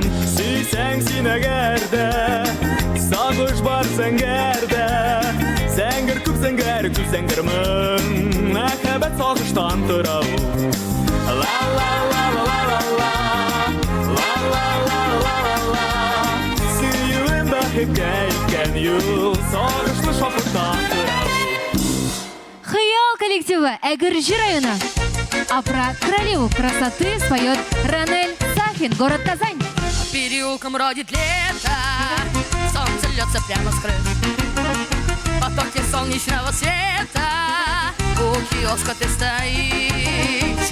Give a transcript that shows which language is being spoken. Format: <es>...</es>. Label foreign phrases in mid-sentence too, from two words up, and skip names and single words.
<tt>Сөйсәң син әгәр дә сагыш бар зәңгәрдә, зәңгәр күк зәңгәр зәңгәрмен, мәхәббәт сагыштан тора. La la la la la la, la la la la la. Сөюем бәхеткә илткән юл, сагышлы шатлыктан тора. Хыял коллективы Әгерҗе районы.</tt> <ru>А про королеву красоты споет Ранель Сафин, город Казань. Переулком родит лето, солнце льется прямо с крыш. Потоки солнечного света, у киоска ты стоишь.</ru>